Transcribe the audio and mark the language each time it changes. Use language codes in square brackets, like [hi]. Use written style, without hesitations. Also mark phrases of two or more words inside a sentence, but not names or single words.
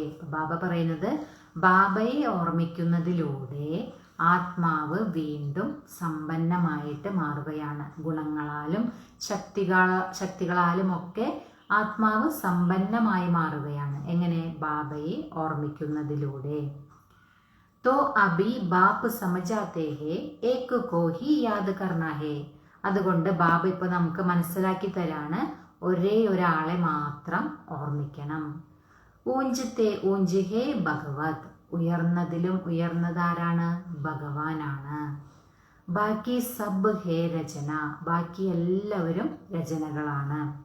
[ml] ബാബ പറയുന്നത് ബാബയെ ഓർമ്മിക്കുന്നതിലൂടെ ആത്മാവ് വീണ്ടും സമ്പന്നമായിട്ട് മാറുകയാണ്. ഗുണങ്ങളാലും ശക്തികളാലും ഒക്കെ ആത്മാവ് സമ്പന്നമായി മാറുകയാണ്. എങ്ങനെ? ബാബയെ ഓർമ്മിക്കുന്നതിലൂടെ. [hi] तो अभी बाप समझाते हैं एक को ही याद करना है. [ml] അതുകൊണ്ട് ബാബ ഇപ്പൊ നമുക്ക് മനസ്സിലാക്കി തരാണ് ഒരേ ഒരാളെ മാത്രം ഓർമ്മിക്കണം. [hi] ऊंच ते ऊंच है भगवत. [ml] ഉയർന്നതിലും ഉയർന്നതാരാണ്? ഭഗവാനാണ്. [hi] बाकी सब है रचना, [ml] ബാക്കി എല്ലാവരും രചനകളാണ്.